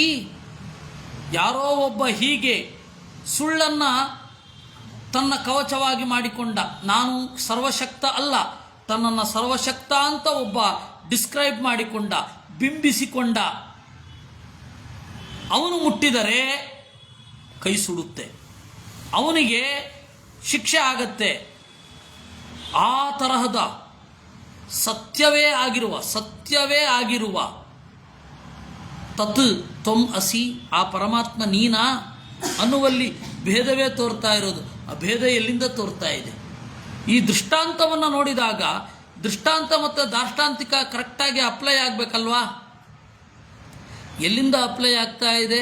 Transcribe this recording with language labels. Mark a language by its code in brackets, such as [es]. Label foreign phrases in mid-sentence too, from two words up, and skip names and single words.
[kn] ಯಾರೋ ಒಬ್ಬ ಹೀಗೆ ಸುಳ್ಳನ್ನು ತನ್ನ ಕವಚವಾಗಿ ಮಾಡಿಕೊಂಡ, ನಾನು ಸರ್ವಶಕ್ತ ಅಲ್ಲ, ತನ್ನನ್ನು ಸರ್ವಶಕ್ತ ಅಂತ ಒಬ್ಬ ಡಿಸ್ಕ್ರೈಬ್ ಮಾಡಿಕೊಂಡ, ಬಿಂಬಿಸಿಕೊಂಡ, ಅವನು ಮುಟ್ಟಿದರೆ ಕೈ ಸುಡುತ್ತೆ, ಅವನಿಗೆ ಶಿಕ್ಷೆ ಆಗತ್ತೆ. ಆ ತರಹದ ಸತ್ಯವೇ ಆಗಿರುವ [sa] ತತ್ ತ್ವಂ ಅಸಿ, [kn] ಆ ಪರಮಾತ್ಮ ನೀನಾ ಅನ್ನುವಲ್ಲಿ ಭೇದವೇ ತೋರ್ತಾ ಇರೋದು. ಆ ಭೇದ ಎಲ್ಲಿಂದ ತೋರ್ತಾ ಇದೆ? ಈ ದೃಷ್ಟಾಂತವನ್ನು ನೋಡಿದಾಗ ದೃಷ್ಟಾಂತ ಮತ್ತು ದಾಷ್ಟಾಂತಿಕ ಕರೆಕ್ಟಾಗಿ ಅಪ್ಲೈ ಆಗಬೇಕಲ್ವಾ? ಎಲ್ಲಿಂದ ಅಪ್ಲೈ ಆಗ್ತಾ ಇದೆ?